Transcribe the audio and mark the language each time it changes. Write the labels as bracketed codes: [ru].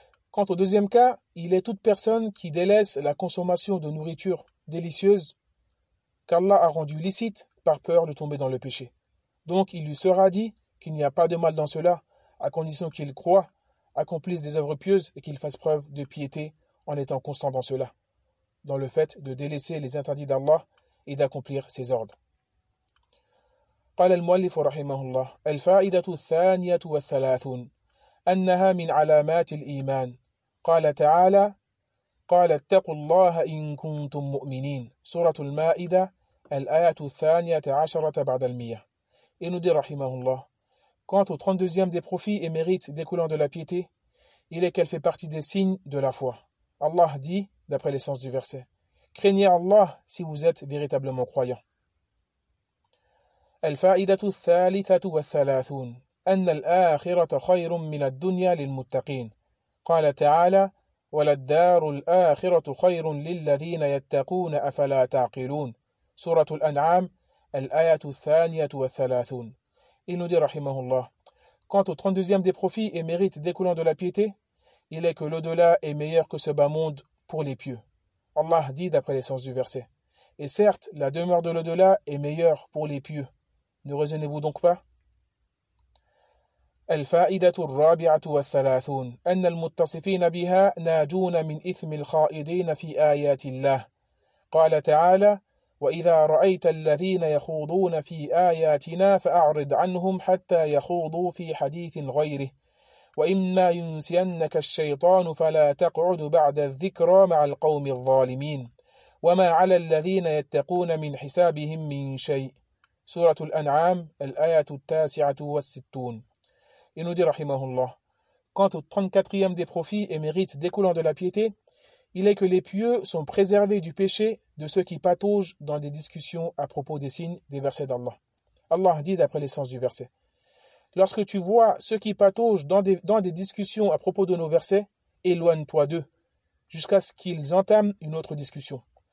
[fr] Quant au deuxième cas, il est toute personne qui délaisse la consommation de nourriture délicieuse qu'Allah a rendue licite par peur de tomber dans le péché. Donc il lui sera dit qu'il n'y a pas de mal dans cela, à condition qu'il croit, accomplisse des œuvres pieuses et qu'il fasse preuve de piété en étant constant dans cela, dans le fait de délaisser les interdits d'Allah et d'accomplir ses ordres. [ar] قال المؤلف رحمه الله الفائدة الثانية والثلاثون أنها من علامات الإيمان قال تعالى قال اتقوا الله إن كنتم مؤمنين سورة المائدة الآية 12 بعد المئة. [fr] Il nous dit rahimahullah, quant au 32e des profits et mérites découlant de la piété, il est qu'elle fait partie des signes de la foi. Allah dit, d'après l'essence du verset, craignez Allah si vous êtes véritablement croyant. [ar] الفائدة الثالثة والثلاثون أن الآخرة خير من الدنيا للمتقين قال تعالى وللدار الآخرة خير للذين يتقون أفلا تعقلون سورة الأنعام الآية 32. [fr] Il nous dit rahimahullah, quant au 32e des profits et mérites découlant de la piété, il est que l'au-delà est meilleur que ce bas monde pour les pieux. Allah dit d'après l'essence du verset, et certes la demeure de l'au-delà est meilleure pour les pieux. Ne raisonnez-vous donc pas? [ar] الفائدة الرابعة والثلاثون أن المتصفين بها ناجون من إثم الخائدين في آيات الله قال تعالى وإذا رأيت الذين يخوضون في آياتنا فأعرض عنهم حتى يخوضوا في حديث غيره وإما ينسينك الشيطان فلا تقعد بعد الذكرى مع القوم الظالمين وما على الذين يتقون من حسابهم من شيء سورة الأنعام الآية 69. [fr] Il nous dit, rahimahullah, quant au 34e des profits et mérites découlant de la piété, il est que les pieux sont préservés du péché de ceux qui pataugent dans des discussions à propos des signes des versets d'Allah. Allah dit d'après l'essence du verset, lorsque tu vois ceux qui pataugent dans des discussions à propos de nos versets, éloigne-toi d'eux, jusqu'à ce qu'ils entament une autre discussion.